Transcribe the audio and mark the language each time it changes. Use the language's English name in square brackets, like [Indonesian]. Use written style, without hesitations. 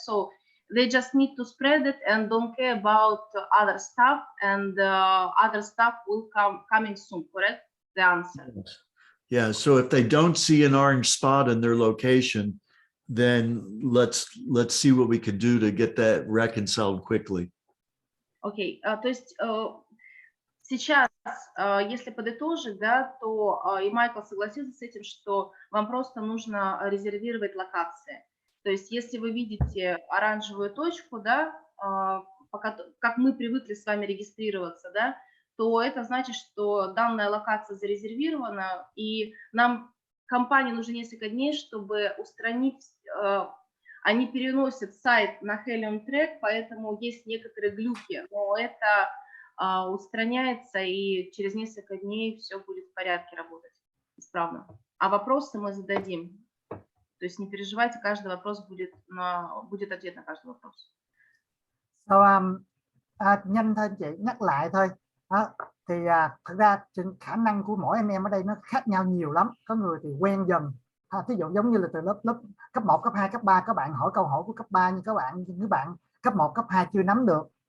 [English] So they just need to spread it and don't care about other stuff, and other stuff will coming soon, correct? The answer. Yeah, so if they don't see an orange spot in their location, then let's see what we can do to get that reconciled quickly. [Russian] Окей, то есть сейчас, если подытожить, да, то и Майкл согласился с этим, что вам просто нужно резервировать локации. То есть если вы видите оранжевую точку, да, как мы привыкли с вами регистрироваться, да, то это значит, что данная локация зарезервирована, и нам, компании, нужно несколько дней, чтобы устранить, они переносят сайт на HELIUM трек, поэтому есть некоторые глюки, но это устраняется, и через несколько дней все будет в порядке работать исправно. А вопросы мы зададим. То есть не переживайте, каждый вопрос будет ответ на каждый вопрос. [Vietnamese] So, nhanh thôi chị, nhắc lại thôi. Thì thực ra khả năng của mỗi anh em ở đây nó khác nhau nhiều lắm. Có người thì quen dần. Ví dụ giống như là từ lớp cấp 1, cấp 2, cấp 3 các bạn hỏi câu hỏi của cấp 3 nhưng các bạn cấp 1, cấp 2 chưa nắm được.